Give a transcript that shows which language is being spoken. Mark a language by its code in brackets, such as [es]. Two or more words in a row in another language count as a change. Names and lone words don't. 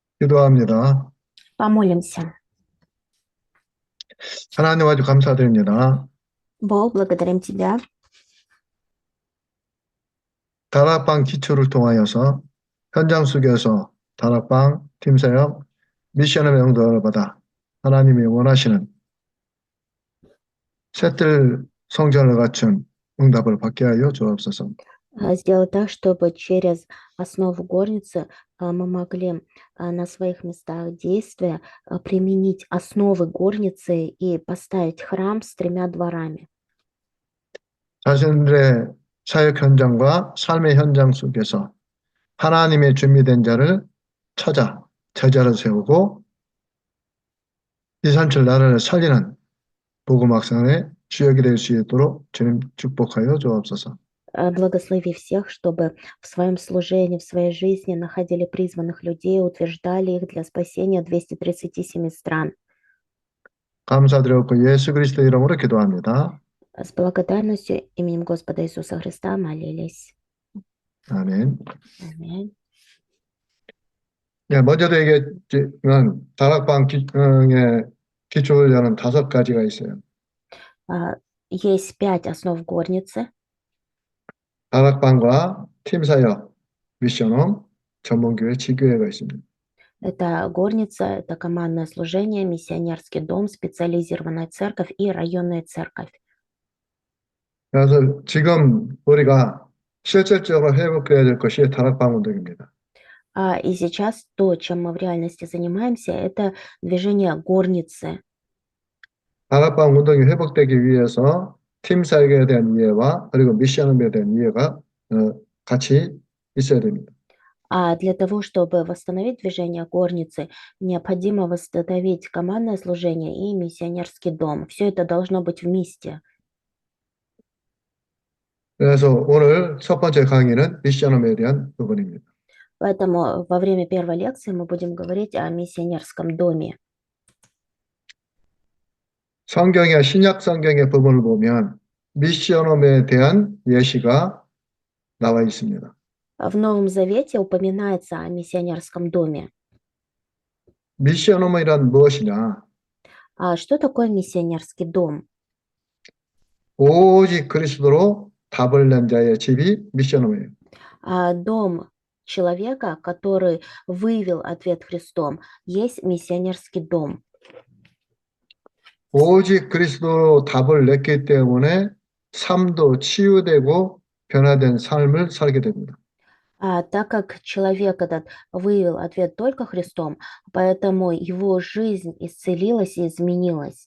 [ko] 기도합니다. [ru] Помолимся. [ko] 하나님 아주 감사드립니다. [ru] Бог, благодарим Тебя [ko] 다락방 기초를 통하여서 현장 속에서 다락방 팀사역 미션의 명도를 받아 하나님이 원하시는 셋들 성전을 갖춘 응답을 받게 하여 주옵소서. [ru] сделать так, чтобы через основу горницы мы могли на своих местах действия применить основы горницы и поставить храм с 3 дворами. [ko] 자신들의 사역 현장과 삶의 현장 속에서 하나님의 준비된 자를 찾아 제자를 세우고 237 나라를 살리는 복음 확산의 주역이 될 수 있도록 주님 축복하여 주옵소서. [ru] Благослови всех, чтобы в своем служении, в своей жизни находили призванных людей, утверждали их для спасения 237 стран. [ko] 감사드렸고 예수 그리스도 이름으로 기도합니다. [ru] С благодарностью именем Господа Иисуса Христа молились. [ko] 아멘. [ru] Аминь. [ko] 네, 먼저도 얘기했지만 다락방 의 기초를 여는 5가지가 있어요. [ru] Есть 5 основ горницы. [ko] 다락방과 팀사역, 미션홈, 전문교회, 지교회가 있습니다. [ru] Это горница, это командное служение, миссионерский дом, специализированная церковь и районная церковь. [ko] 그래서 지금 우리가 실질적으로 회복해야 될 것이 다락방 운동입니다. [ru] И сейчас то, чем мы в реальности занимаемся, это движение горницы. [ko] 다락방 운동이 회복되기 위해서 팀사역에 대한 이해와 그리고 미션홈에 대한 이해가 같이 있어야 됩니다. [ru] Для того, чтобы восстановить движение горницы, необходимо восстановить командное служение и миссионерский дом. Все это должно быть вместе. [ko] 그래서 오늘 첫 번째 강의는 미션홈에 대한 부분입니다. [ru] Поэтому во время первой лекции мы будем говорить о миссионерском доме. [ko] 성경의 신약 성경의 부분을 보면 미션홈에 대한 예시가 나와 있습니다. [ru] В Новом Завете упоминается о миссионерском доме. [ko] 미션홈이란 무엇이냐? [ru] Что такое миссионерский дом? [ko] 오직 그리스도로 답을 낸 자의 집이 미션홈이에요. [ru] Дом человека, который выявил ответ Христом, есть миссионерский дом. [ko] 오직 그리스도로 답을 냈기 때문에 삶도 치유되고 변화된 삶을 살게 됩니다. [ru] Так как человек этот выявил ответ только Христом, поэтому его жизнь исцелилась и изменилась.